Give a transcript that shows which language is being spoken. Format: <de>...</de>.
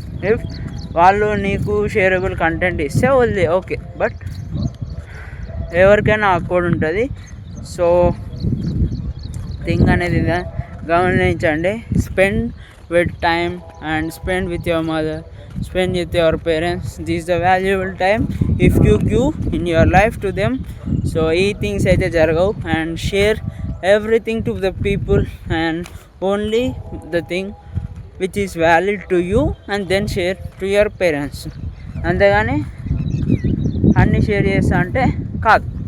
<te>If వాళ్ళు నీకు shareable content ఇస్తే వదిలే ఓకే, బట్ ఎవరికైనా ఆక్వర్డ్ ఉంటుంది. సో థింగ్ అనేది గమనించండి.</te> <en>Spend with time and spend with your mother, spend with your parents. This is the valuable time if you give in your life to them. So</en> <te>ఈ things అయితే జరగవు.</te> <en>And share everything to the people and only the thing which is valid to you and then share to your parents.</en> <te>అంతేగాని అన్నీ share చేస్తా అంటే కాదు.</te>